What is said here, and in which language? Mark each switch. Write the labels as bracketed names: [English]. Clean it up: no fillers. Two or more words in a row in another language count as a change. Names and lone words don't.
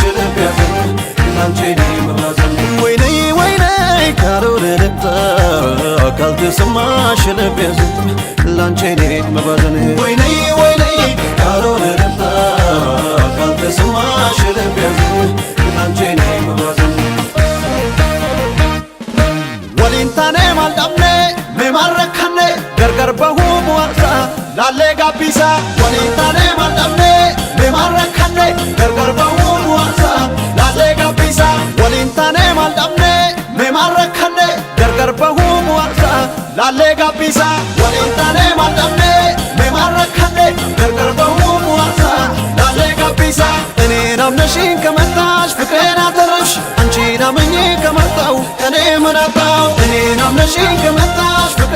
[Amharic] ልብ ያዘን ላንቺ እኔ መባዘን ወይኔ ካልሆነ ልምጣ ካልተሰማሽ ልብ ያዘን ላንቺ እኔ መባዘን ወይኔ ካልሆነ ልምጣ ካልተሰማሽ ልብ ያዘን ላንቺ እኔ መባዘን [Oromo] waliin taane maal dhabne mee maal rakkanne gargar gabbisa waliin taane maal dhabne mee maal rakkanne gargar bahuu bu'aasa laallee gabbisa waliin taane maal dhabne mee maal rakkanne gargar bahuu bu'aasa laallee gabbisa waliin taane maal dhabne mee maal rakkanne gargar bahuu bu'aasa laallee gabbisa [Amharic] እኔን አምነሽኝ ከመጣሽ ፍቅሬን አተረፍሽ አንቺን አምኜ ከመጣሁ እኔ ምን አጣሁ እኔን አምነሽኝ ከመጣሽ